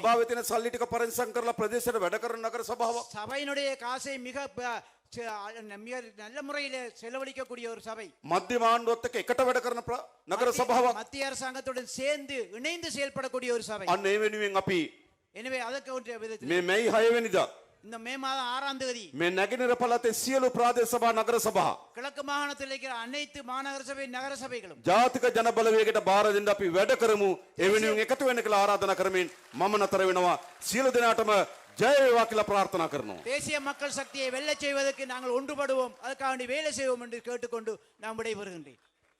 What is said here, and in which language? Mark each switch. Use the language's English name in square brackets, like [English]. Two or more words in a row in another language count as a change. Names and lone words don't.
[Sinhala] සභාවේ තියෙන සල්ලි ටික පරිස්සම් කරලා ප්‍රදේශයට වැඩ කරන නගර සභාවක්, [Tamil] சபையினுடைய காசை மிக நல்ல முறையில் செலவழிக்கக்கூடிய ஒரு சபை, [Sinhala] මධ්‍යම ආණ්ඩුවත් එක්ක එකට වැඩ කරන නගර සභාවක්. [Tamil] மத்திய அரசாங்கத்துடன் சேர்ந்து இணைந்து செயல்படக்கூடிய ஒரு சபை. [Sinhala] අන්න ඒ වෙනුවෙන් අපි [Tamil] எனவே அதற்கு ஒரு விதத்தில் [Sinhala] මේ මැයි 6 වෙනිදා [Tamil] இந்த மே மாதம் 6ஆம் தேதி [Sinhala] මේ නැගෙනහිර පළාතේ සියලු ප්‍රාදේශ සභා නගර සභා [Tamil] கிழக்கு மாகாணத்தில் இருக்கிற அனைத்து மாநகர சபை நகர சபைகளும் [Sinhala] ජාතික ජන බලවේගයට බාර දෙන්න අපි වැඩ කරමු. ඒ වෙනුවෙන් එකතු වෙන්න කියලා ආරාධනා කරමින් මම නතර වෙනවා. සියලු දෙනාටම ජය වේවා කියලා ප්‍රාර්ථනා කරනවා. [Tamil] தேசிய மக்கள் சக்தியை வெல்லச் செய்வதற்கு நாங்கள் ஒன்றுபடுவோம், அதுக்காக வேலை செய்வோம் என்று கேட்டுக்கொண்டு நான் விடைபெறுகின்றேன்.